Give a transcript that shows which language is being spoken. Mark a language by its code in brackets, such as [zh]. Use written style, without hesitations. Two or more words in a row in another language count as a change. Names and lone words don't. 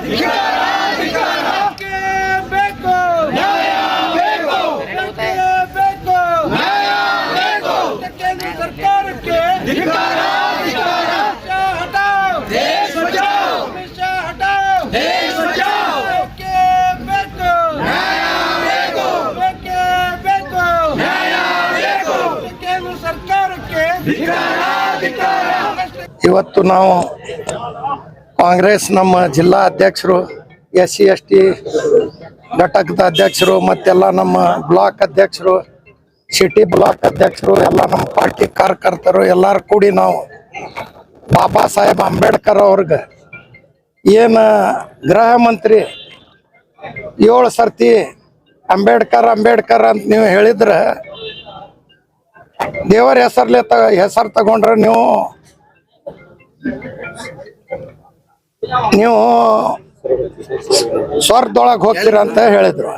[hi] ಬೇಕು केंद्र सरकार के हटाओ, देश बचाओ, हटाओ, देश बचाओ, केंद्र सरकार के [kn] ಇವತ್ತು ನಾವು ಕಾಂಗ್ರೆಸ್ ನಮ್ಮ ಜಿಲ್ಲಾ ಅಧ್ಯಕ್ಷರು SC ST ಘಟಕದ ಅಧ್ಯಕ್ಷರು ಮತ್ತೆಲ್ಲ ನಮ್ಮ ಬ್ಲಾಕ್ ಅಧ್ಯಕ್ಷರು ಸಿಟಿ ಬ್ಲಾಕ್ ಅಧ್ಯಕ್ಷರು ಎಲ್ಲ ನಮ್ಮ ಪಾರ್ಟಿ ಕಾರ್ಯಕರ್ತರು ಎಲ್ಲರೂ ಕೂಡಿ ನಾವು ಬಾಬಾ ಸಾಹೇಬ್ ಅಂಬೇಡ್ಕರ್ ಅವ್ರಿಗೆ ಏನು ಗೃಹ ಮಂತ್ರಿ 7 ಸರ್ತಿ ಅಂಬೇಡ್ಕರ್ ಅಂತ ನೀವು ಹೇಳಿದ್ರೆ ದೇವರ ಹೆಸರು ತಗೊಂಡ್ರೆ ನೀವು ಸ್ವರ್ಗದೊಳಗೆ ಹೋಗ್ತೀರ ಅಂತ ಹೇಳಿದ್ರು.